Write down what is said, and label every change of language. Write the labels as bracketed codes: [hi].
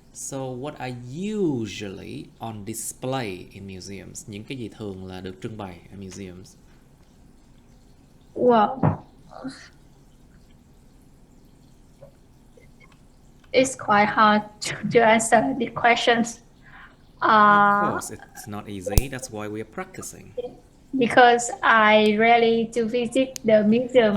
[en] So what are usually on display in museums? [vi] Những cái gì thường là được trưng bày ở museums? [en] Well, it's quite hard to answer the questions. Of course, it's not easy. That's why we are practicing. Because I rarely to visit the museum.